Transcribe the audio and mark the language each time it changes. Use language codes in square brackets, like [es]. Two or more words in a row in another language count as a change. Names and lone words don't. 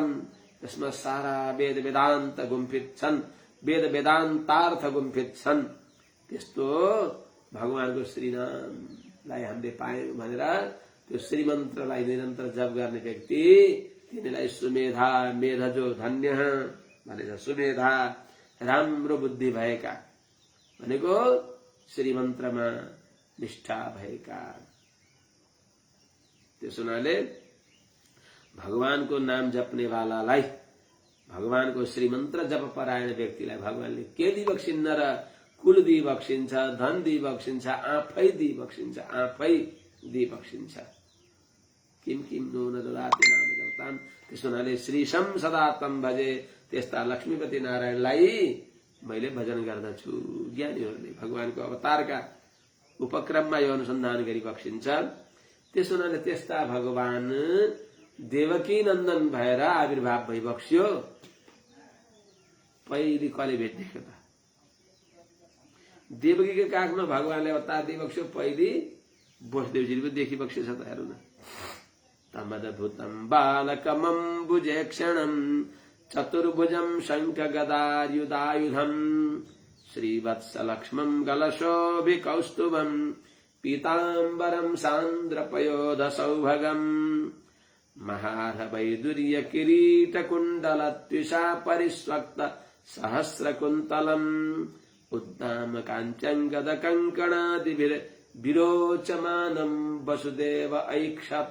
[ne] जसमा सारा वेद वेदान्त गुम्फित छन्, वेद वेदान्तार्थ गुम्फित छन्, त्यस्तो भगवानको श्रीनामलाई हामीले पायौं भनेर त्यो श्रीमन्त्रलाई निरन्तर जप गर्ने व्यक्ति, तिनीलाई सुमेधा, मेधजो धन्य भनेर सुमेधा, राम्रो बुद्धि भएका भनेको श्रीमन्त्रमा निष्ठा भएका। त्यसो हुनाले भगवानको नाम जप्ने वालालाई, भगवानको श्रीमन्त्र जप परायण व्यक्तिलाई भगवानले के दिइबक्सिन्न र? कुल दिइबक्सिन्छ, धन दिइबक्सिन्छ, आफै दिइबक्सिन्छ, आफै दिइबक्सिन्छ। [sa] किम किम नो नददाति नाम जपताम। [ne] त्यसो हुनाले [sa] श्रीशं सदा तम भजे, [ne] त्यस्ता लक्ष्मीपति नारायणलाई मैले भजन गर्दछु। ज्ञानीहरूले भगवानको अवतारका उपक्रममा यो अनुसन्धान गरिबक्सिन्छ। त्यसो हुनाले त्यस्ता भगवान देवकी नन्दन भएर आविर्भाव भइबक्स्यो। पहिले कसले भेट्देख्यो त? देवकीको काखमा भगवानले अवतार दिइबक्स्यो। पहिले वसुदेवजीले पनि देखिबक्स्यो छ त, हेर्नु न। [sa] तमद्भुतं बालकमम्बुजे क्षणं चतुर्भुजं शङ्ख गदायुधायुधं श्रीवत्सलक्ष्मं गलशोभिकौस्तुभं पीताम्बरं सान्द्रपयोधसौभगम् महार्हवैदुर्य किरीटकुण्डलत्विषा परिस्वक्त सहस्रकुन्तलम् उद्दाम काञ्चङ्गदकङ्कणादिभिर्विरोचमानं वसुदेव ऐक्षत।